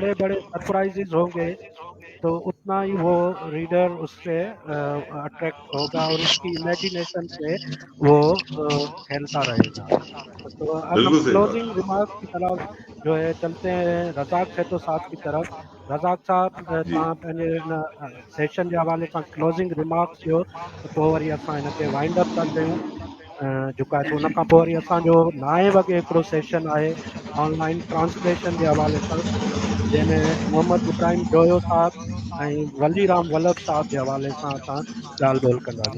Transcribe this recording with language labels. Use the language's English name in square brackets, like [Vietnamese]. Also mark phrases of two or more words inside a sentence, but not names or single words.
[Urdu] بڑے بڑے سرپرائزز ہوں گے تو اتنا ہی وہ ریڈر اس سے اٹریکٹ ہوگا اور اس کی امیجنیشن سے وہ کھیلتا رہے گا. تو اب ہم بالکل صحیح بات. [English] closing remark [Urdu] کی طرف جو ہے چلتے ہیں رزاق سیتو صاحب کی طرف. رزاق صاحب جی [Sindhi] तव्हां पंहिंजे सेशन जे हवाले सां [English] closing remarks [Sindhi] ॾियो त पोइ वरी असां हिनखे [English] wind up [Sindhi] था कयूं. जेको आहे उन खां पोइ वरी असांजो 9 वॻे हिकिड़ो सेशन आहे [English] online translation [Sindhi] जे हवाले सां, जंहिंमें मोहम्मद इब्राहिम जोयो साहब ऐं वलीराम वल्लभ साहब जे हवाले सां असां ॻाल्हि ॿोल कंदासीं.